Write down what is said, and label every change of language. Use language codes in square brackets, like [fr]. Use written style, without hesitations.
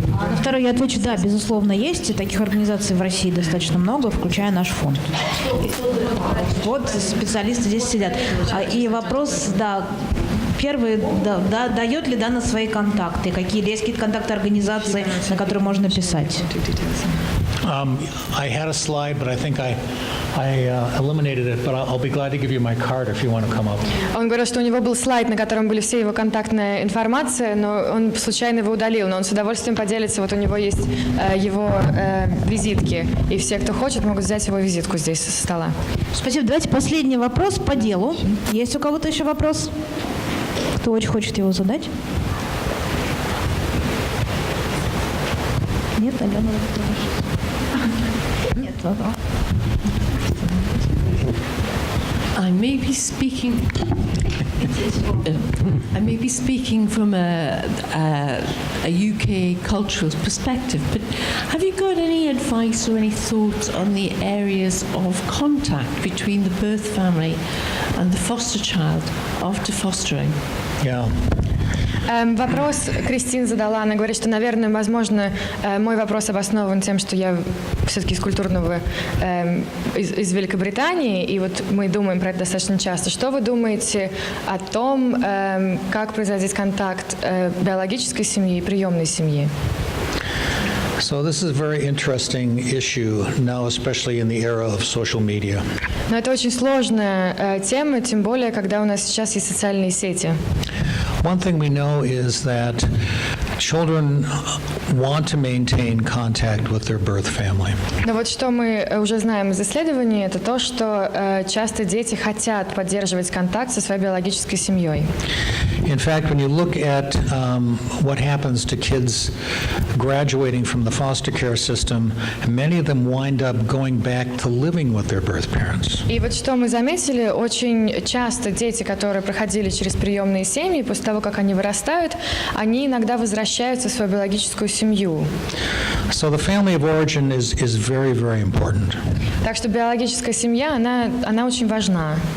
[ru] На второй я отвечу, да, безусловно, есть. И таких организаций в России достаточно много, включая наш фонд. Вот специалисты здесь сидят. И вопрос, да, первый, да, дает ли Дана свои контакты? Есть какие-то контакты организации, на которые можно писать? [en] I had a slide, but I think I eliminated it, but I'll be glad to give you my card if you want to come up. [ru] Он говорил, что у него был слайд, на котором были все его контактная информация, но он случайно его удалил, но он с удовольствием поделится. Вот у него есть его визитки, и все, кто хочет, могут взять его визитку здесь со стола. Спасибо. Давайте последний вопрос по делу. Есть у кого-то еще вопрос? Кто очень хочет его задать? Нет, Алена? Нет, ладно. [en] I may be speaking from a UK cultural perspective, but have you got any advice or any thoughts on the areas of contact between the birth family and the foster child after fostering? Yeah. [ru] Вопрос Кристин задала, она говорит, что, наверное, возможно, мой вопрос обоснован тем, что я все-таки из культурного, из Великобритании, и вот мы думаем про это достаточно часто. Что вы думаете о том, как произойдет контакт биологической семьи и приемной семьи? [en] So this is a very interesting issue now, especially in the era of social media. [ru] Но это очень сложная тема, тем более, когда у нас сейчас есть социальные сети. [en] One thing we know is that children want to maintain contact with their birth family. [ru] Но вот что мы уже знаем из исследований, это то, что часто дети хотят поддерживать контакт со своей биологической семьей. [en] In fact, when you look at what happens to kids graduating from the foster care system, many of them wind up going back to living with their birth parents. [ru] И вот что мы заметили, очень часто дети, которые проходили через приемные семьи, после того, как они вырастают, они иногда возвращаются в свою биологическую семью. [en] So the family of origin is very, very important. [ru] Так что биологическая семья, она очень важна.